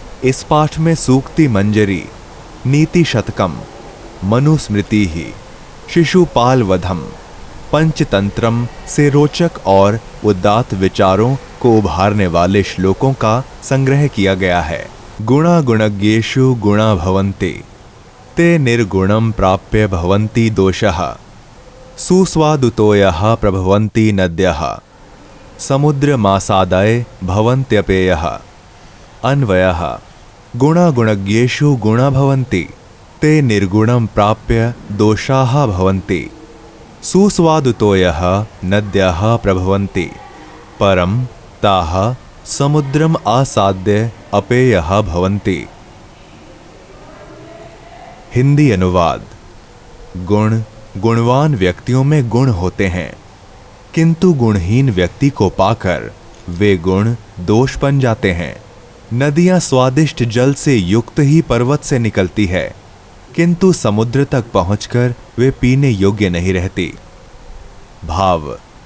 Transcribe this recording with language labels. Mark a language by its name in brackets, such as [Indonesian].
[Hindi] इस पाठ में सूक्ति मंजरी, नीति शतकम, मनुस्मृति ही, शिशुपाल वधम, पंचतंत्रम से रोचक और उदात्त विचारों को उभारने वाले श्लोकों का संग्रह किया गया है। [Sanskrit] गुणा गुणज्ञेषु गुणा भवन्ति ते निर्गुणं प्राप्य भवन्ति दोषः, सुस्वादुतोयः प्रभवन्ति नद्यः, समुद्रमासादय भवन्त्यपेयः। अन्वयः गुणा गुणज्ञेषु गुणा भवन्ति ते निर्गुणं प्राप्य दोषाः भवन्ति, सुस्वादुतोयः नद्यः प्रभवन्ति, परं ताः समुद्रम आसाद्य अपेयः भवन्ति। [Hindi] हिंदी अनुवाद। गुण, गुणवान व्यक्तियों में गुण होते हैं, किंतु गुणहीन व्यक्ति को पाकर वे गुण दोष बन जाते हैं। नदियां स्वादिष्ट जल से युक्त ही पर्वत से निकलती है, किंतु समुद्र तक पहुंचकर वे पीने योग्य नहीं रहती। भाव।